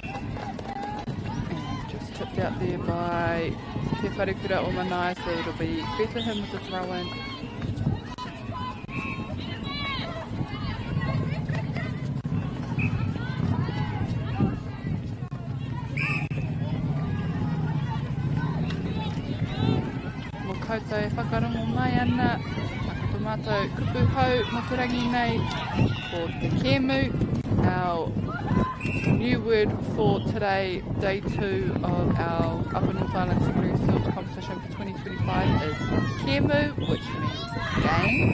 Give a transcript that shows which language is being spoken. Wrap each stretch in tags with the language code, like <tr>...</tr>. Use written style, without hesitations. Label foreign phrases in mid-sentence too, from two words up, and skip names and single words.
<en>And just tipped out there by Te Wharekura o Manaia, so it'll be Bethlehem with the throw in.</en> <mi>Mo koutou e whakarongo mai ana. Tō mātou kupu hau mo te rangi nei o te kēmu.</mi> <en>Our new word for today, day 2 of our Upper North Island Secondary Schools competition for 2025 is kēmu, which means game.</en>